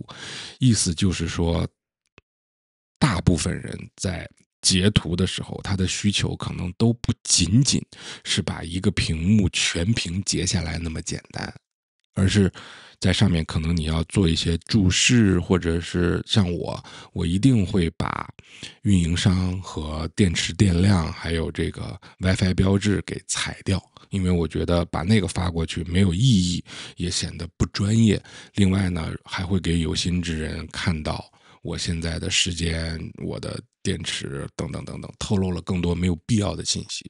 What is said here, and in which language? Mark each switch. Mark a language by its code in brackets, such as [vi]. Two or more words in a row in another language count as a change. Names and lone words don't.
[zh] 意思就是說，大部分人在截圖的時候，他的需求可能都不僅僅是把一個屏幕全屏截下來那麼簡單，而是在上面可能你要做一些注釋，或者是像我一定會把運營商和電池電量還有這個 WiFi 標誌給裁掉，因為我覺得把那個發過去沒有意義，也顯得不專業。另外呢，還會給有心之人看到我現在的時間、我的電池等等等等，透露了更多沒有必要的信息。